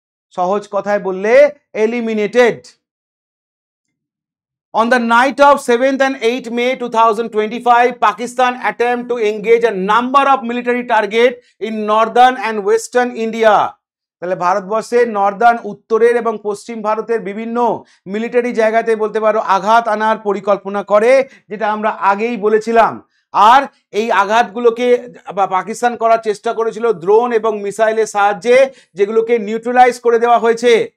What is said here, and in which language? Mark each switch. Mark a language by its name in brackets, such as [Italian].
[Bangla] সহজ কথায় বললে eliminated. [English] On the night of 7th and 8th May 2025, Pakistan attempt to engage a number of military target in northern and western India. [Bangla] তাহলে ভারতবর্ষের Northern, উত্তরের এবং পশ্চিম ভারতের বিভিন্ন মিলিটারি জায়গাতে বলতে পারো আঘাত আনার পরিকল্পনা করে, যেটা আমরা আগেই বলেছিলাম। আর এই আঘাতগুলোকে পাকিস্তান করার চেষ্টা করেছিল ড্রোন এবং মিসাইলের সাহায্যে, যেগুলোকে নিউট্রালাইজ করে দেওয়া হয়েছে।